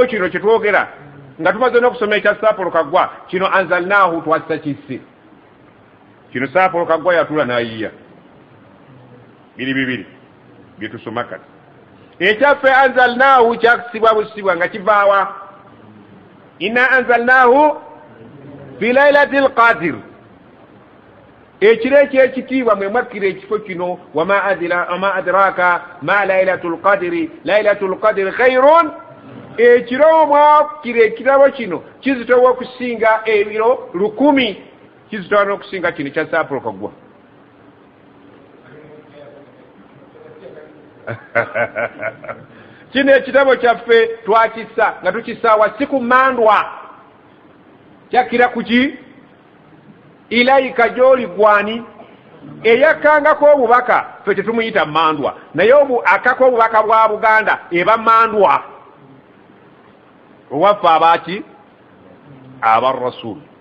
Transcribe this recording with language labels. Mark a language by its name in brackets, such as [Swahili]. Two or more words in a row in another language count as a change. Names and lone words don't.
[Ganda] kino kyetwogera nga tumaze n'okusoma ekyassa Apollo Kaggwa kino anzalnahu twassa kisse kino Apollo Kaggwa yatula n'ayiya bibiri byetusoma kati ekyaffe anzalnahu kyakisibwa busibwa nga kivaawa [Arabic] إنا أنزلناه في ليلة القدر [Ganda] ekiro ekyekitiibwa mwe mwakkira ekifo kino [Arabic] وما أدراك ما ليلة القدر خير [Ganda] ekiro mwakkira ekitabo kino kizitowa okusinga ebiro 100 kizitowa n'okusinga kino kya Apollo Kaggwa. Kino ekitabo kyaffe twakissa nga tukisaawa si ku mandwa kyakkira kuki ilaika gy'oli gwani eyakkangako obubaka ffe tetumuyita mandwa naye akako obubaka bwa Buganda eba mandwa owaffe abaki aba rasul.